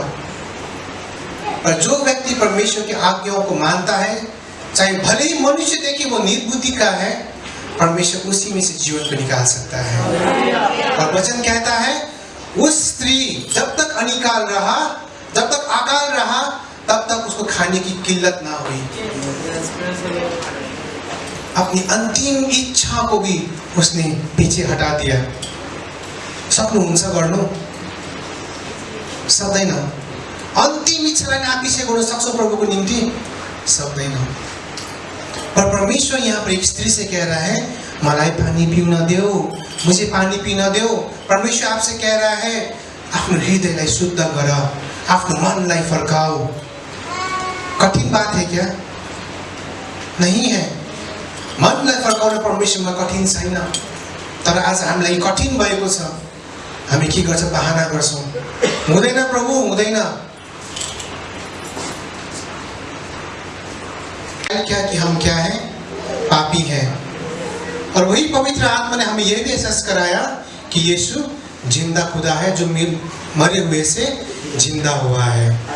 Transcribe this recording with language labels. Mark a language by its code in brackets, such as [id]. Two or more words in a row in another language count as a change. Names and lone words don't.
[hi] पर जो व्यक्ति परमेश्वर की आज्ञाओं को मानता है, चाहे भले ही मनुष्य देखे वो निर्बुद्धि का है, परमेश्वर उसी में से जीवन को निकाल सकता है। और वचन कहता है उस स्त्री जब तक अनिकाल रहा, जब तक अकाल रहा, तब तक उसको खाने की किल्लत ना हुई। अपनी अंतिम इच्छा को भी उसने पीछे हटा दिया। [ne] सक्नुहुन्छ गर्नु? सक्दैन। अंतिम इच्छालाई नापिछे गर्नु सक्छौ प्रभुको निम्ति? [hi] सक्दैन। पर परमेश्वर यहाँ पर एक स्त्री से कह रहा है, [ne] मलाई पानी पिउन देऊ, [hi] मुझे पानी पीना देऊ। परमेश्वर आपसे कह रहा है, [ne] आफ्नो हृदयलाई शुद्ध गर, आफ्नो मनलाई फर्काऊ। [hi] कठिन बात है क्या? नहीं है। [ne] मनलाई फर्काउन परमेश्वरमा कठिन छैन। तर आज हामीलाई कठिन भएको छ। हामी के गर्छ? बहाना गर्छौं। हुँदैन प्रभु, हुँदैन। [hi] क्या कि हम क्या हैं? पापी हैं। और वही पवित्र आत्मा ने हमें यह भी एहसास कराया कि यीशु जिंदा खुदा है, जो मरे हुए से जिंदा हुआ है।